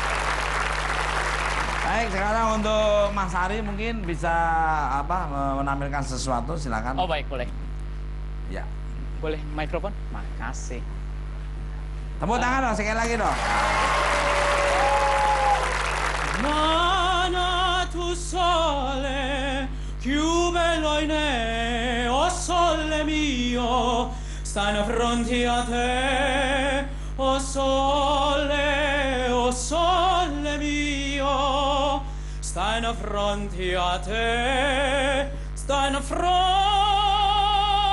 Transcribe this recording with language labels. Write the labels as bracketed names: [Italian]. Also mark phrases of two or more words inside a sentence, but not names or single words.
[Indonesian] Baik, sekarang untuk Mas Ari mungkin bisa menampilkan sesuatu, silakan. Oh baik, boleh. Ya. Boleh mikrofon? Makasih. Tepuk tangan dong, sekali lagi dong. [Italian] Mana tu sole, più bello in me, oh sole mio, stanno fronte a te, oh sole mio, stanno fronte a te, stanno fronte